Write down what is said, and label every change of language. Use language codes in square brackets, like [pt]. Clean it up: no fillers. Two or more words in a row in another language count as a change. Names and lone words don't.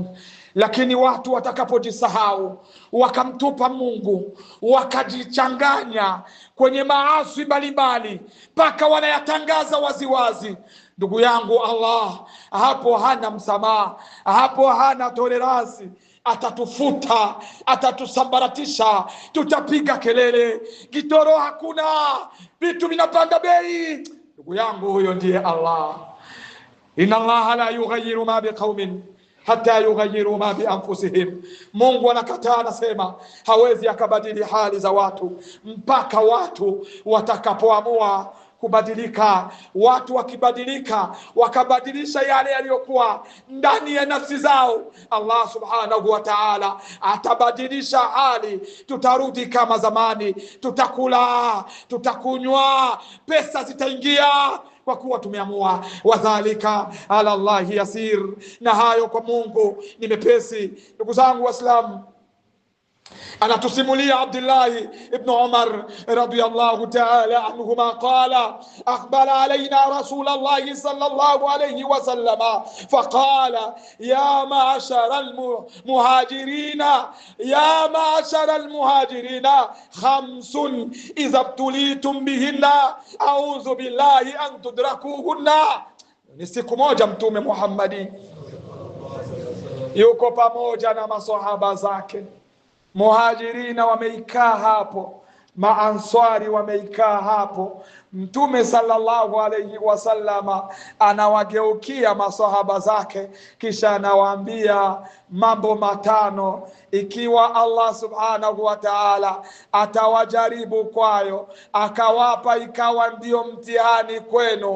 [sw] Lakini watu watakapojisahau, wakamtupa Mungu, wakajichanganya kwenye maasi mbalimbali, mpaka wanayatangaza waziwazi, ndugu yangu, Allah hapo hana msamaha, hapo hana tolerance. Atatufuta, atatusambaratisha, tutapiga kelele, kitoro hakuna, vitu vinapanda bei. Ndugu yangu, huyo ndiye Allah. [ar] إن الله لا يغير ما بقوم حتى يغيروا ما بأنفسهم. [sw] Mungu anakataa, anasema hawezi akabadili hali za watu mpaka watu watakapoamua kubadilika. Watu wakibadilika, wakabadilisha yale yaliyokuwa ndani ya nafsi zao, Allah [ar] سبحانه وتعالى [sw] atabadilisha hali. Tutarudi kama zamani, tutakula, tutakunywa, pesa zitaingia, kwa kuwa tumeamua. [ar] وذلك على الله يسير. [sw] Na hayo kwa Mungu ni mepesi. Ndugu zangu Waislamu, anatusimulia [ar] Abdullah ibn Umar رضي الله تعالى عنهما قال أقبل علينا رسول الله صلى الله عليه وسلم فقال يا معشر المهاجرين خمس إذا ابتليتم بهن أعوذ بالله أن تدركوهن. [sw] Ni siku moja Mtume Muhammadi yuko pamoja na maswahaba zake, muhajirina wameikaa hapo, maanswari wameikaa hapo. Mtume [ar] صلى الله عليه وسلم [sw] anawageukia maswahaba zake, kisha anawaambia mambo matano, ikiwa Allah [ar] سبحانه وتعالى [sw] atawajaribu kwayo, akawapa ikawa ndio mtihani kwenu.